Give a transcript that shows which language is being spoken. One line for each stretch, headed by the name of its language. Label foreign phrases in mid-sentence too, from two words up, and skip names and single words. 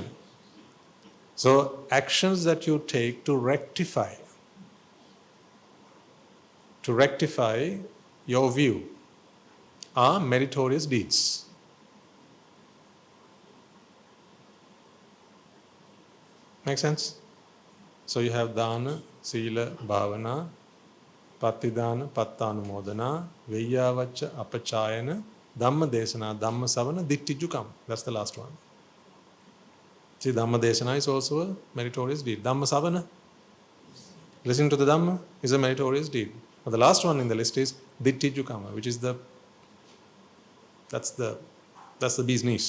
English: So actions that you take to rectify your view are meritorious deeds. Make sense? So you have
Pali: dana, sila, bhavana, patidana, pattanumodana, veyyavacca, apachayana, dhamma desana, dhamma savana, dittiju kamma.
English: That's the last one. See,
Pali: dhamma desana
English: is also a meritorious deed.
Pali: Dhamma savana,
English: listening to the dhamma, is a meritorious deed. But the last one in the list is
Pali: dittiju kamma,
English: which is that's the bee's knees.